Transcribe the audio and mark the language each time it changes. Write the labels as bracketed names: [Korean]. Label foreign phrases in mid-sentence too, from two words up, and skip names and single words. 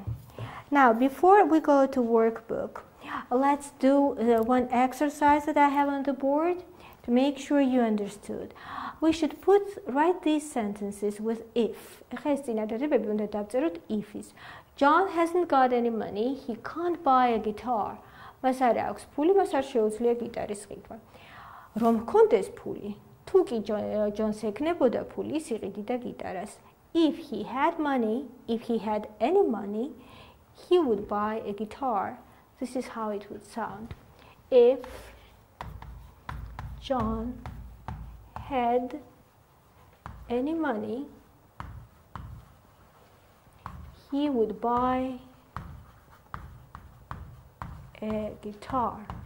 [English] Now, before we go to workbook, let's do one exercise that I have on the board to make sure you understood. We should write these sentences with if. John hasn't got any money, he can't buy a guitar. [Georgian] Მას არ აქვს ფული, მას არ შეუძლია გიტარის ყიდვა. რომ ჰქონდეს ფული, თუ კი ჯონს ეკნებოდა ფული, ის იყიდიდა გიტარას. [English] If he had money, if he had any money, he would buy a guitar. This is how it would sound. If John had any money, he would buy a guitar.